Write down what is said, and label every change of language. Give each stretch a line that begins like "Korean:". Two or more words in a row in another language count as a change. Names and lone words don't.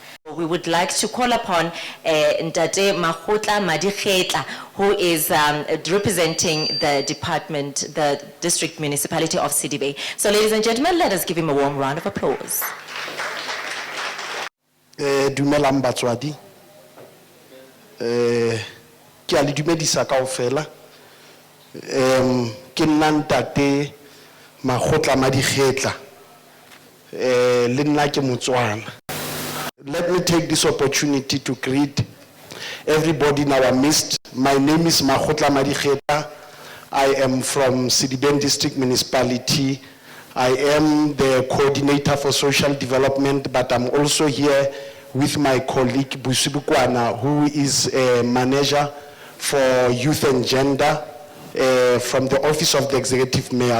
English: We would like to call upon Ntate Makgotla Madikhetla, who is representing the department, the district municipality of Sedibeng. So ladies and gentlemen, let us give him a warm round of applause.
Southern Sotho: Dumelang batswadi. Ke a le dumedisa kaofela. Ke nna Ntate Makgotla Madikhetla.
English: Let me take this opportunity to greet everybody in our midst. My name is Makgotla Madikhetla. I am from Sedibeng District Municipality. I am the coordinator for social development, but I'm also here with my colleague Vusimuzi, who is a manager for youth and gender from the office of the executive mayor.